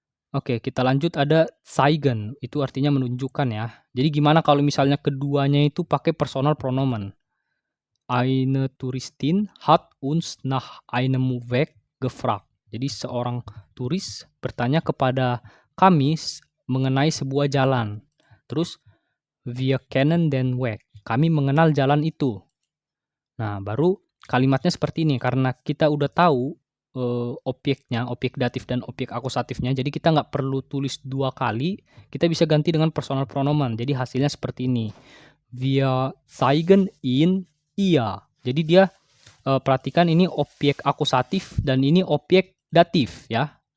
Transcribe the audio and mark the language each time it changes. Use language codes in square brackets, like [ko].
[id] Oke, kita lanjut ada zeigen, itu artinya menunjukkan ya. Jadi gimana kalau misalnya keduanya itu pakai personal pronomen? [de] Eine Touristin hat uns nach einem Weg gefragt. [id] Jadi seorang turis bertanya kepada kami mengenai sebuah jalan. Terus [de] wir kennen den Weg. [id] Kami mengenal jalan itu. Nah, baru kalimatnya seperti ini karena kita udah tahu objeknya, objek datif dan objek akusatifnya. Jadi kita nggak perlu tulis 2 kali, kita bisa ganti dengan personal pronomen. Jadi hasilnya seperti ini. [de] Wir zeigen ihn ihr. [id] Jadi dia, perhatikan ini objek akusatif dan ini objek datif ya.